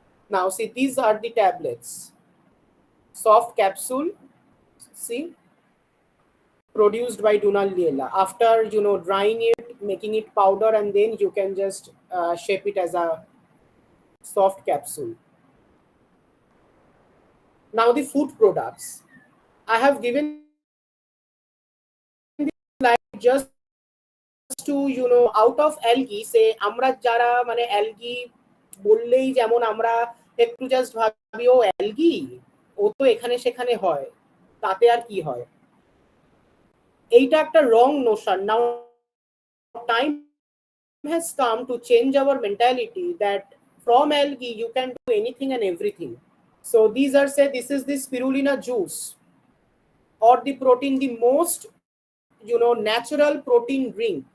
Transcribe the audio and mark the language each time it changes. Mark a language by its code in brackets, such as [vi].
[en] Now see, these are the tablets, soft capsule, see, produced by Dunaliella. After drying it, making it powder, and then you can just shape it as a soft capsule. Now the food products. I have given this slide just to out of algae, say [bn] আমরা যারা মানে algae বললেই যেমন আমরা একটু just ভাবি ও algae, ও তো এখানে সেখানে হয়, তাতে আর কি হয়, এইটা একটা রং Notion. [en] Now time has come to change our mentality that from algae you can do anything and everything. So these are, say, this is the spirulina juice or the protein, the most natural protein drink.